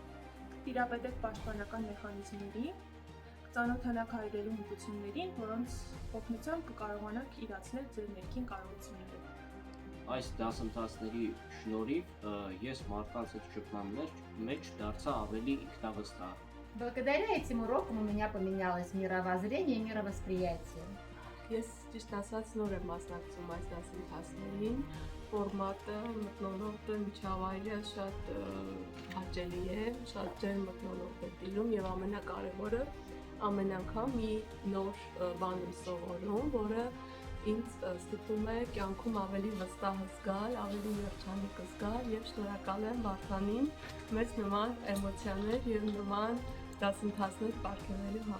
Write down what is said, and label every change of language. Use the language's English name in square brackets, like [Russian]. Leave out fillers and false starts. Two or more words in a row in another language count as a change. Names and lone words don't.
[Armenian] Տիրապետեք պաշտպանական մեխանիզմների, ծանոթանաք հայրերի հմտություններին, որոնց օգնությամբ կկարողանաք իրացնել ձեր ներքին կարողությունները։ Այս դասընթացների շնորհիվ ես մարդկանց հետ շփման մեջ դարձա ավելի ինքնավստահ։ [Russian] Благодаря этим урокам у меня поменялось мировоззрение и мировосприятие. [Armenian] Ես ճիշտ ասած նոր եմ մասնակցում այս դասընթացներին, ֆորմատը, մթնոլորտը, միջավայրը շատ հաճելի է, շատ ջերմ մթնոլորտ է տիրում եւ ամենակարևորը ամեն անգամ մի նոր բան եմ սովորում, որը ինձ ստիպում է կյանքում ավելի վստահ զգալ, ավելի երջանիկ զգալ եւ շնորհակալ եմ Վարդանին մեծ նման էմոցիաներ եւ նման դասընթացներ պարգևելու համար։